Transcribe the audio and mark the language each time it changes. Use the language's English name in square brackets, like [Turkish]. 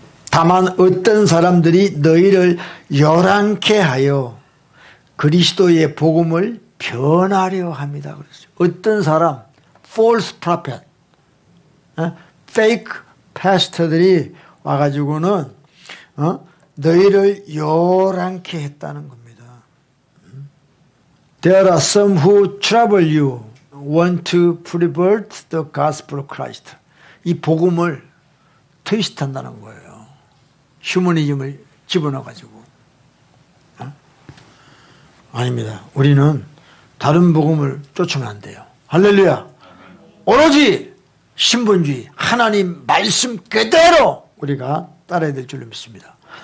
[Korean] 다만 어떤 사람들이 너희를 요란케 하여 그리스도의 복음을 변하려 합니다. 그랬어요. 어떤 사람, [English] false prophet, fake pastor [Korean] 들이 와가지고는 너희를 요란케 했다는 겁니다. [English] There are some who trouble you, want to pervert the gospel of Christ. [Korean] 이 복음을 트위스트한다는 거예요. 휴머니즘을 집어넣어가지고. 아닙니다. 우리는 다른 복음을 쫓으면 안 돼요. 할렐루야. 오로지 신본주의, 하나님 말씀 그대로 우리가 따라야 될 줄로 믿습니다.